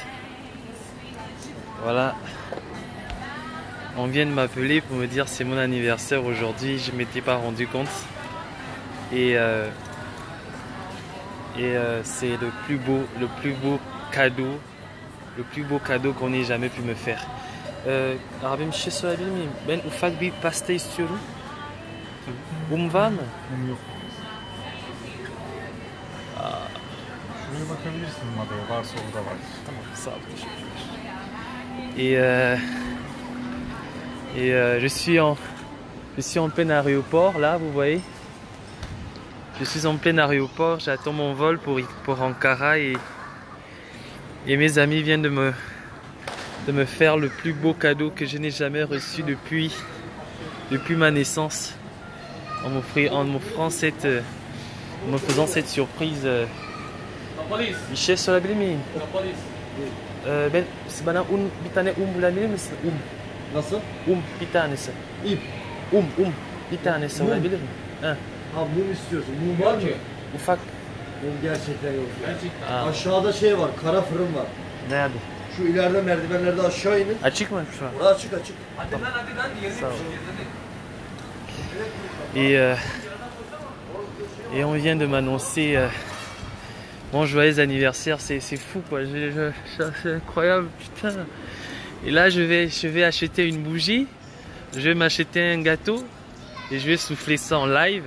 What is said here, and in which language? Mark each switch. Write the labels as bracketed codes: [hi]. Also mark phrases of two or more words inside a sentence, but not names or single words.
[fr] Voilà, on vient de m'appeler pour me dire c'est mon anniversaire aujourd'hui. Je ne m'étais pas rendu compte et c'est le plus beau cadeau qu'on ait jamais pu me faire. [tr] Abim bir şey söyleyebilir miyim? Ben ufak bir pasta istiyorum. Var mı? Yok. Şuraya bakabilirsin madaya. Varsa orada var. Tamam, sağ ol, teşekkürler. [fr] Je suis en plein aéroport, là, vous voyez. Je suis en plein aéroport, j'attends mon vol pour Ankara et mes amis viennent de me faire le plus beau cadeau que je n'ai jamais reçu depuis ma naissance. En me faisant cette surprise. [tr] Bir şey sorabilir miyim? Ben bana bir tane bulabilir misin? Nasıl? Bir tanesi. İp. Bir tanesi olabilir mi? Ha. Ha, mum istiyorsun. Mum var mı? Ufak. Mum gerçekten yok. Aa. Aşağıda şey var, kara fırın var. Nerede? Şu ileride merdivenlerde aşağı inin. Açık mı şu an? Orası açık açık. Sağ ol. [fr] Et on vient de m'annoncer mon joyeux anniversaire, c'est fou quoi, c'est incroyable, putain. Et là je vais acheter une bougie, je vais m'acheter un gâteau et je vais souffler ça en live.